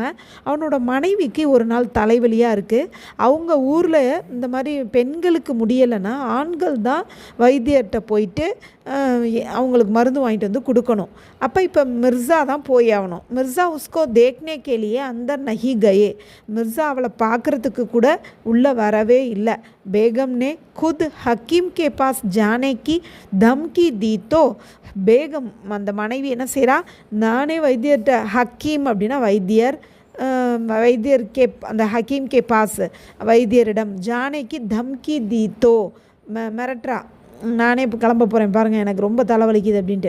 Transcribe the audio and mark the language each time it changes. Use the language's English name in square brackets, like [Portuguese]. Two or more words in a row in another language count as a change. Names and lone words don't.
[Tamil] அவனோட மனைவிக்கு ஒரு நாள் தலைவலியாக இருக்குது. அவங்க ஊரில் இந்த மாதிரி பெண்களுக்கு முடியலைன்னா ஆண்கள் தான் வைத்தியர்கிட்ட போயிட்டு அவங்களுக்கு மருந்து வாங்கிட்டு கொடுக்கணும். அப்போ இப்போ மிர்சா தான் போய் ஆகணும். [Hindi] मिर्ज़ा उसको देखने के लिए अंदर नहीं गए, [Tamil] மிர்சா அவளை பார்க்குறதுக்கு கூட உள்ளே வரவே இல்லை. [Hindi] பேகம்னே खुद हकीम के पास जाने की धमकी दी तो, [Tamil] பேகம் அந்த மனைவி என்ன செய்கிறா, நானே வைத்தியர்கிட்ட, ஹக்கீம் அப்படின்னா வைத்தியர், வைத்தியர் கே அந்த [Hindi] हकीम के पास [Tamil] வைத்தியரிடம், ஜானேக்கு [Hindi] धमकी दी तो [Tamil] மிரட்டுறா, நானே இப்போ கிளம்ப போகிறேன் பாருங்கள் எனக்கு ரொம்ப தலைவலிக்குது அப்படின்ட்டு.